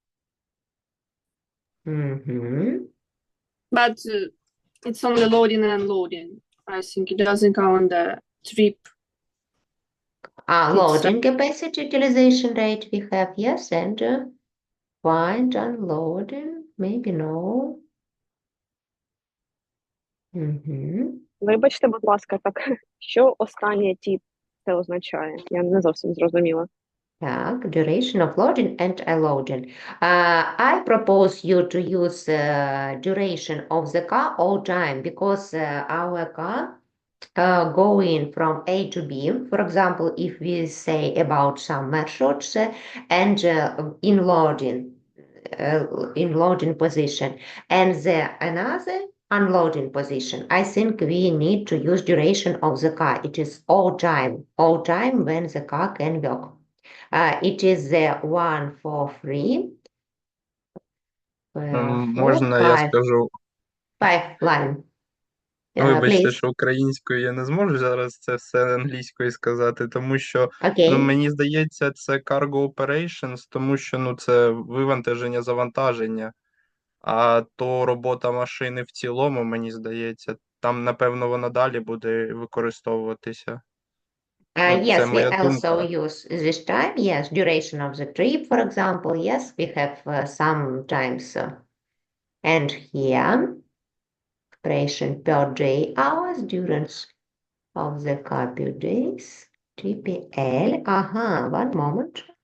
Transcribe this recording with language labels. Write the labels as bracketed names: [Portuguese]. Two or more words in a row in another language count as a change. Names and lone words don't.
[English] But it's only loading and unloading. I think it doesn't count the trip. Loading capacity utilization rate we have, yes, and find unloading, maybe no. [Ukrainian] Вибачте, будь ласка, так що останнє тип це означає? Я не зовсім зрозуміла. Так, [English] duration of loading and unloading. I propose you to use duration of the car all time because our car going from A to B, for example, if we say about some marshruts and in loading position and another unloading position, I think we need to use duration of the car. It is all time when the car can work. It is the 1, 4, 3. [Ukrainian] Можна я скажу? [English] 5 line. [Ukrainian] Вибачте, [English] Please. [Ukrainian] що українською я не зможу зараз це все англійською сказати, тому що [English] Okay. [Ukrainian] мені здається, це [English] cargo operations, [Ukrainian] тому що це вивантаження, завантаження, а то робота машини в цілому, мені здається, там, напевно, вона далі буде використовуватися. [English] Yes, [Ukrainian] Це [English] we [Ukrainian] моя [English] also [Ukrainian] думка. [English] use this time. Yes, duration of the trip, for example. Yes, we have sometimes. And here, operation per day hours, durance of the car per days, TPL. One moment.